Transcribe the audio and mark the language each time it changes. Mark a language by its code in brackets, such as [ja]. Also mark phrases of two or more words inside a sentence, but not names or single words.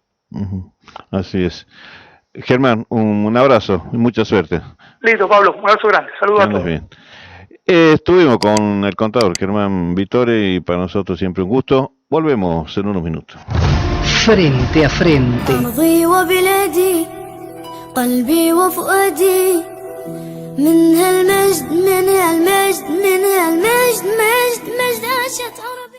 [es] Así es. Germán, un abrazo y mucha suerte. Listo, Pablo, un abrazo grande. Saludos a todos. Bien. Estuvimos con el contador Germán Vittore y para nosotros siempre un gusto. Volvemos en unos minutos. Frente a frente. [ar] أرضي وبلادي قلبي وفؤادي من هالمجد من هالمجد من هالمجد مجد مجد عاشت عرب